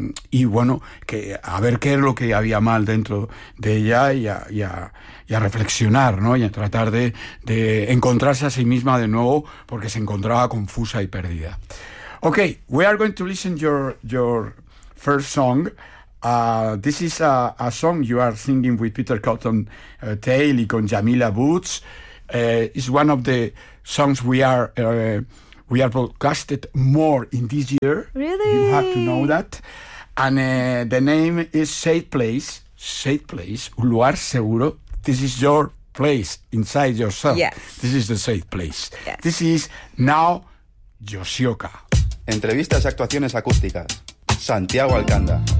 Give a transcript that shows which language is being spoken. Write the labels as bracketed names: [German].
[Spanish] Y bueno, que a ver qué es lo que había mal dentro de ella y a reflexionar, ¿no? Y a tratar de encontrarse a sí misma de nuevo, porque se encontraba confusa y perdida. [English] Okay, we are going to listen your first song. This is a song you are singing with Peter Cotton Tail y con Jamila Woods. It's one of the songs we are broadcasted more in this year. Really? You have to know that. And the name is Safe Place. Safe Place, un lugar seguro. This is your place inside yourself. Yes. This is the safe place. Yes. This is now Yoshioka. [Spanish] Entrevistas y actuaciones acústicas. Santiago Alcanda.